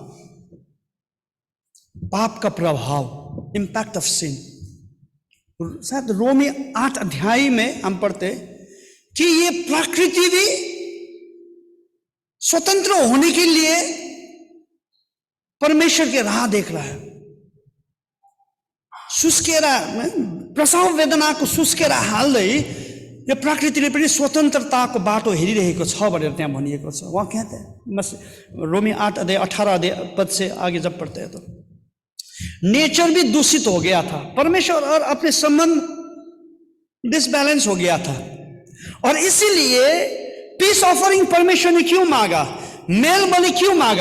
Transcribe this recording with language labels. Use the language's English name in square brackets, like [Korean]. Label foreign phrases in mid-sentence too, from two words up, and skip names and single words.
[Hindi] पाप का प्रभाव, [English] impact of sin. [Hindi] शायद रोमी 8 अध्याय में हम पढ़ते कि ये प्रकृति भी स्वतंत्र होने के लिए परमेश्वर के राह देख रहा है। [Nepali] सुस्केरा, प्रसव वेदना को सुस्केरा हाल्दै यो प्रकृतिले पनि स्वतन्त्रताको बाटो हेरिरहेको छ भनेर त्यहाँ भनिएको छ। [Hindi] वहाँ कहते हैं रोमी 8 अध्याय 18 पद से आगे जब पढ़ते हैं तो नेचर भी दूषित हो गया था, परमेश्वर और अपने संबंध डिसबैलेंस हो गया था। और इसीलिए [English] peace offering [Hindi] परमेश्वर ने क्यों मांगा, मेल बलि क्यों मांगा?